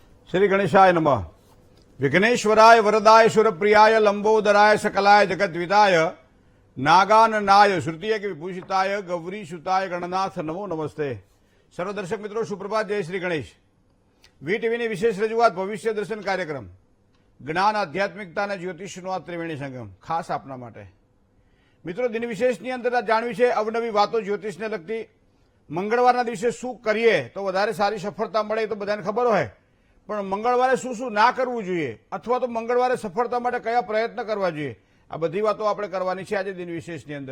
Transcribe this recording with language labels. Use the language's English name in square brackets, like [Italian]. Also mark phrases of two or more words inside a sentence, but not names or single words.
[Sanskrit] श्री गणेशाय नमः। विघ्नेश्वराय वरदाय सुरप्रियाय लंबोदराय सकलाय जगद्विदाय नागाननाय श्रुतिय के विभूषिताय गौरीसुताय गणनाथ नमो नमस्ते। [Hindi] सर्व दर्शक मित्रों सुप्रभात, जय श्री गणेश। [Gujarati] વીટીવીની વિશેષ રજૂઆત ભવિષ્ય દર્શન કાર્યક્રમ જ્ઞાન આધ્યાત્મિકતા અને જ્યોતિષનો આ ત્રિવેણી સંગમ ખાસ આપના માટે મિત્રો દિન વિશેષની અંદર જાણવી છે અવનવી વાતો જ્યોતિષને લગતી। મંગળવારના દિવસે શું કરીએ તો વધારે સારી સફળતા મળે તો બધાને ખબર હોય, પણ મંગળવારે શું શું ના કરવું જોઈએ અથવા તો મંગળવારે સફળતા માટે કયા પ્રયત્ન કરવા જોઈએ, આ બધી વાતો આપણે કરવાની છે આજે દિન વિશેષની અંદર।